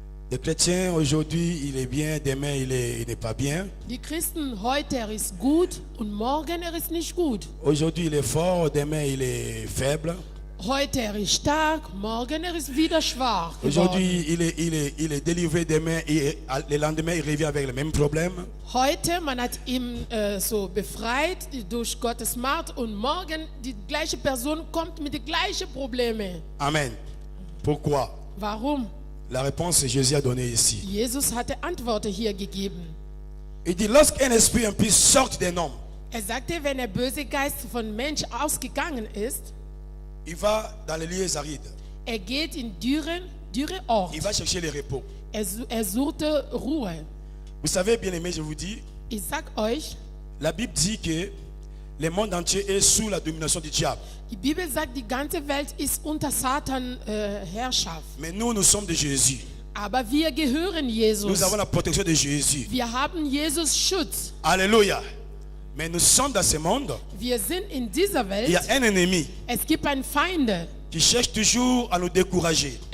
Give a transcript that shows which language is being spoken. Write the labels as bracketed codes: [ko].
[fr] Le chrétien aujourd'hui il est bien, demain il n'est pas bien. [de] Die Christen heute ist gut und morgen ist nicht gut. [fr] Aujourd'hui il est fort, demain il est faible. [de] Heute ist stark, morgen ist wieder schwach. [fr] Aujourd'hui il est délivré, demain et le lendemain il revient avec le même problème. [de] Heute man hat ihn so befreit durch Gottes Macht und morgen die gleiche Person kommt mit den gleichen Problemen. [fr] Amen. Pourquoi? [de] Warum? [fr] La réponse Jésus a donné ici. [de] Jesus hatte Antworten hier gegeben. [fr] Il dit lorsqu'un esprit impur sort d'un homme, [de] Sagte, wenn der böse Geist von Mensch ausgegangen ist, [fr] il va dans les lieux arides. [de] Geht in dürre Orte. [fr] Il va chercher le repos. [de] Suchte Ruhe. [fr] Vous savez, bien aimé, je vous dis, [de] Ich sag euch, [fr] la Bible dit que le monde entier est sous la domination du diable. [de] die Bibel sagt, die ganze Welt ist unter Satan Herrschaft. [fr] Mais nous sommes de Jésus. [de] Aber wir gehören Jesus. [fr] Nous avons la protection de Jésus. [de] Wir haben Jesus Schutz. [fr] Alléluia. Mais nous sommes dans ce monde. [de] Wir sind in dieser Welt. [fr] Il y a un ennemi [de] Es gibt einen Feind. [fr] qui cherche toujours à nous décourager,